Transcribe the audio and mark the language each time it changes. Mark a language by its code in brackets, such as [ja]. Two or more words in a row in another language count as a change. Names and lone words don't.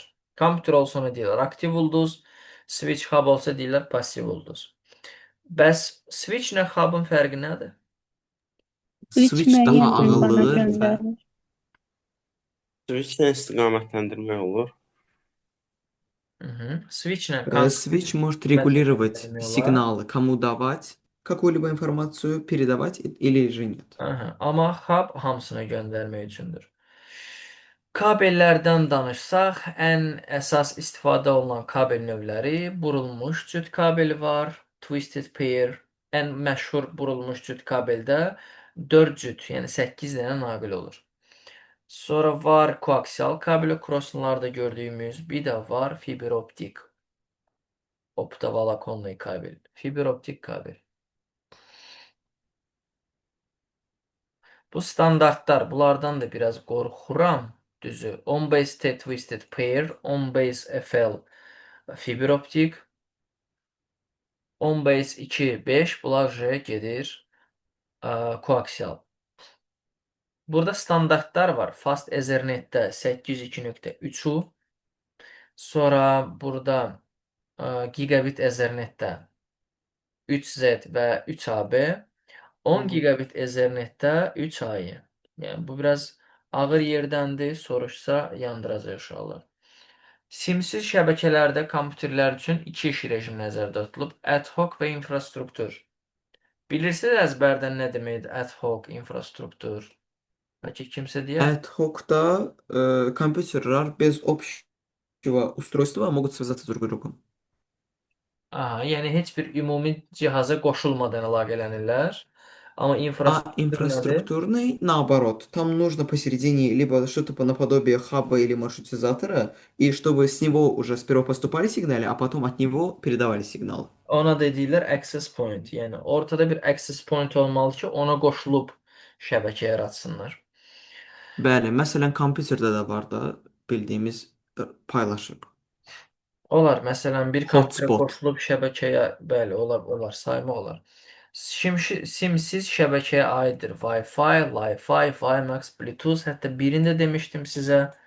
[az] Kompüter olsa nə deyirlər? Aktiv ulduz, [en] switch hub [az] olsa deyirlər passiv ulduz. Bəs switch-lə hub'ın fərqi nədir? Switch daha müəyyən ünvana ağıllıdır və göndərir. Switch-lə istiqamətləndirmək olur. Switch-lə [ru] Switch может регулировать [az] göndərmək olar. [ru] сигналы, кому давать какую-либо информацию, передавать или же нет. [az] Amma hub hamısına göndərmək üçündür. Kabellərdən danışsaq, ən əsas istifadə olunan kabel növləri burulmuş cüt kabeli var, [en] twisted pair. [az] Ən məşhur burulmuş cüt kabeldə 4 cüt, yəni 8 dənə naqil olur. Sonra var koaksial kabel, crosslarda gördüyümüz, bir də var fiber optik. Optovalakonlu kabel. Fiber optik kabel. Bu standartlar, bunlardan da biraz qorxuram, düzü. On base T [en] twisted pair, [az] on base FL fiber optik, on base 2 5, bunlar gedir koaksial. Burada standartlar var. Fast Ethernet'te 802.3U. Sonra burada Gigabit Ethernet'te 3Z və 3AB. 10 gigabit Ethernetdə 3 ayı. Yəni bu biraz ağır yerdəndir. Soruşsa yandıracaq uşaqlar. Simsiz şəbəkələrdə kompüterlər üçün iki iş rejimi nəzərdə tutulub. [la] Ad hoc [az] və infrastruktur. Bilirsiniz əzbərdən nə deməkdir [la] ad hoc, [az] infrastruktur? Bəlkə kimsə deyə? [la] Ad hoc-da [ru] компьютерlar без общего устройства могут связаться друг с другом. [az] Aha, yəni heç bir ümumi cihaza qoşulmadan əlaqələnirlər. Amma [ru] А [az] infrastruktur nədir? [ru] инфраструктурный, наоборот, там нужно посередине либо что-то по наподобие хаба или маршрутизатора, и чтобы с него уже сперва поступали сигналы, а потом от него передавали сигнал. [az] Ona da deyirlər [en] access point. [az] Yəni ortada bir [en] access point [az] olmalı ki, ona qoşulub şəbəkə yaratsınlar. Bəli, məsələn, kompüterdə də var da bildiyimiz paylaşım. Olar, məsələn, bir kompüterə Hotspot. qoşulub şəbəkəyə, bəli, olar, saymaq olar. Simsiz şəbəkəyə aiddir Wi-Fi, Li-Fi, WiMAX, Bluetooth, hətta birini də demişdim sizə.